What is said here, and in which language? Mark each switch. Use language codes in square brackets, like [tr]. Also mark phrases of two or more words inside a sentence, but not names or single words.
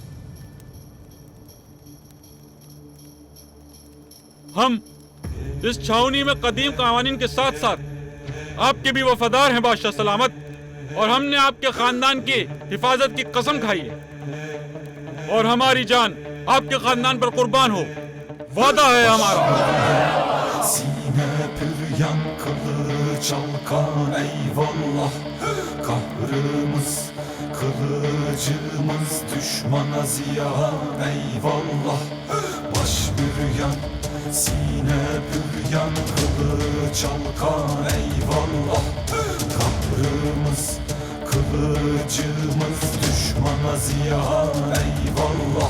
[ur] ہم اس چھاؤنی میں قدیم قوانین کے ساتھ ساتھ آپ کے بھی وفادار ہیں بادشاہ سلامت، اور ہم نے آپ کے خاندان کی حفاظت کی قسم کھائی ہے اور ہماری جان آپ کے خاندان پر قربان ہو، وعدہ ہے ہمارا. [tr] Sine püryan kılıç alkan eyvallah, kahrımız kılıcımız düşmana ziyan eyvallah. Baş büryan sine püryan kılıç alkan eyvallah, kahrımız kılıcımız düşmana ziyan eyvallah.